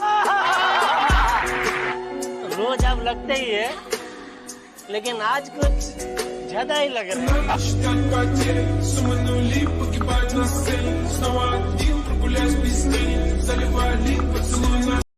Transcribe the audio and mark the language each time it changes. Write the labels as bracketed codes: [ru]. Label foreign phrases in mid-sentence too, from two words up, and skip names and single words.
[hi] रोज आप लगते ही है लेकिन आज कुछ ज्यादा ही लग रहा है [ru] Считать потери, суммы нули погибать на сцене. Снова один прогуляюсь без тени, заливая лик поцелуй на